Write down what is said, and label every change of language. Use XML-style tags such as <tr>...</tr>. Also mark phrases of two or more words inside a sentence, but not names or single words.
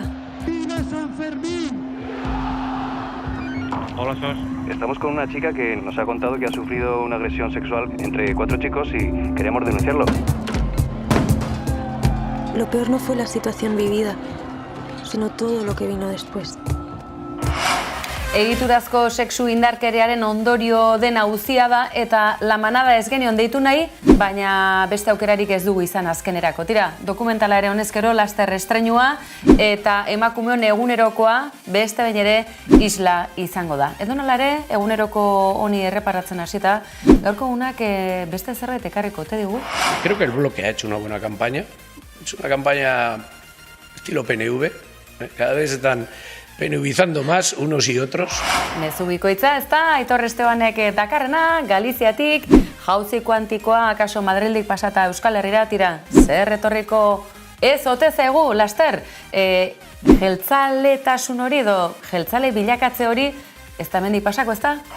<es>¡Viva San Fermín! Hola, Sos. Estamos con una chica que nos ha contado que ha sufrido una agresión sexual entre 4 chicos y queremos denunciarlo. Lo peor no fue la situación vivida, sino todo lo que vino después.</es> <eu>Egiturazko sexu indarkeriaren ondorio den auzia da eta La Manada ez genion deitu nahi, baina beste aukerarik ez dugu izan azkenerako. Tira, dokumentala ere honezkero laster estreinua eta emakumeon egunerokoa beste behin ere isla izango da. Edonola ere, eguneroko honi erreparatzen hasita, gaurko unak beste zerbait ekarriko ote digu?</eu> <es>Creo que el bloque ha hecho una buena campaña. Es una campaña estilo PNV. Cada vez están penubizando más unos y otros.</es> <eu>Mezu bikoitza, ez da, Aitor Estebanek dakarrena, Galiziatik, jauzi kuantikoa, akaso Madrildik pasata Euskal Herrira, tira, zer etorriko ez ote zaigu, laster, jeltzaletasun hori edo jeltzale bilakatze hori, ez da mendik pasako, ez da?</eu>